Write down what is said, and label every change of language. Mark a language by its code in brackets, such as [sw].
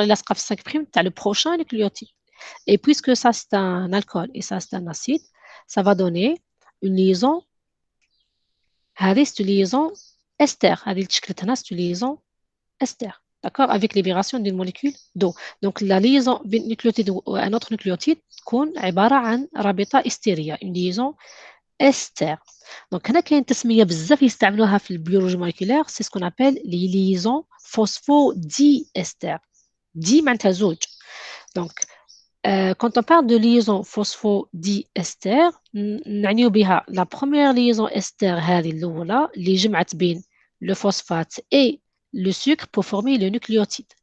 [fr] Et là, 5', tu as le prochain nucléotide. Et puisque ça, c'est un alcool et ça, c'est un acide, ça va donner une liaison. C'est une liaison ester. C'est une liaison ester. D'accord? Avec libération d'une molécule d'eau. Donc, la liaison d'un nucléotide ou un autre nucléotide [ar] تكون عبارة عن رابطة استيرية. [fr] Une liaison ester. [ar] Donc, هنا كاين تسمية بزاف يستعملوها في البيولوجي موليكولير. [fr] C'est ce qu'on appelle les liaisons phosphodiester. [ar] دي معناتها زوج. [fr] Donc, quand on parle de liaison phosphodiester, [ar] نعنيو بها [fr] la première liaison ester [ar] هذه الأولى اللي جمعت بين [fr] le phosphate et le sucre pour former le nucléotide.